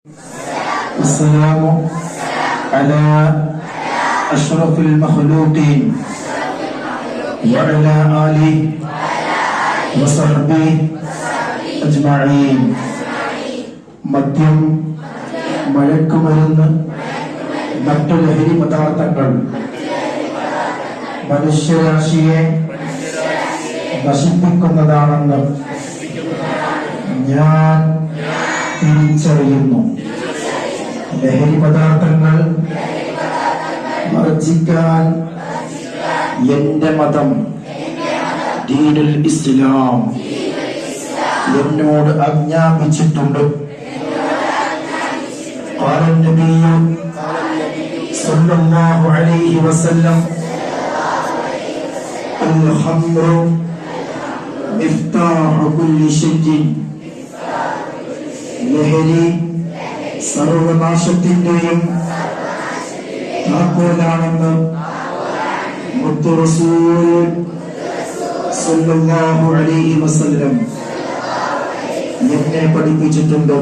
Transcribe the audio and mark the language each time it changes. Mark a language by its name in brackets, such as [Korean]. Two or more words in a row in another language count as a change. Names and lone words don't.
[Arabic] والسلام على أشرف المخلوقين وعلى آله وصحبه أجمعين. [Malayalam] മദ്യം, മയക്കുമരുന്ന്, മറ്റു ലഹരി പദാർത്ഥങ്ങൾ മനുഷ്യരാശിയെ നശിപ്പിക്കുന്നതാണെന്ന് ഞാൻ തിരിച്ചറിയുന്നു. ലഹരി പദാർത്ഥങ്ങൾ വർജിക്കാൻ എന്റെ മതം ദീനുൽ ഇസ്ലാം എന്നോട് ആജ്ഞാപിച്ചിട്ടുണ്ട്. [Arabic] قال النبي صلى الله عليه وسلم الخمر مفتاح كل شيء. [Malayalam] ലഹരി സർവനാശത്തിന്റെയും താക്കോലാണെന്ന് മുത്തു റസൂൽ [Arabic] صلى الله عليه وسلم [Malayalam] എന്നെ പഠിപ്പിച്ചിട്ടുണ്ട്.